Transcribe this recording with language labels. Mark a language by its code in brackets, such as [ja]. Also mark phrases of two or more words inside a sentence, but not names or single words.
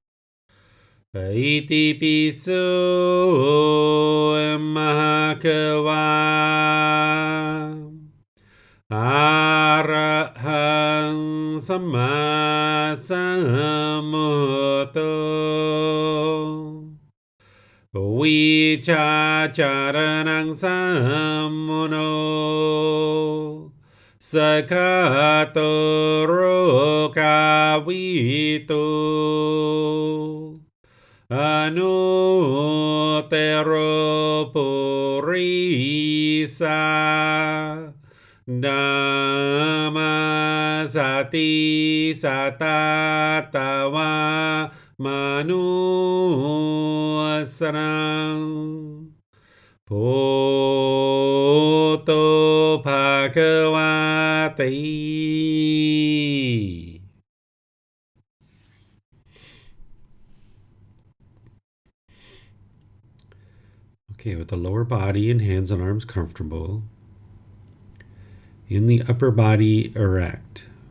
[pi] Iti piso Mahakava Arahang Samma Sambuddho วิชาจารนังสัมมโน สกาโตโรกาวิตุอนุเตโรปุริสานามาสติสตาตาวามนุสรังโพ [en] โตภาควาติ Okay, with the lower body and hands and arms comfortable, in the upper body erect.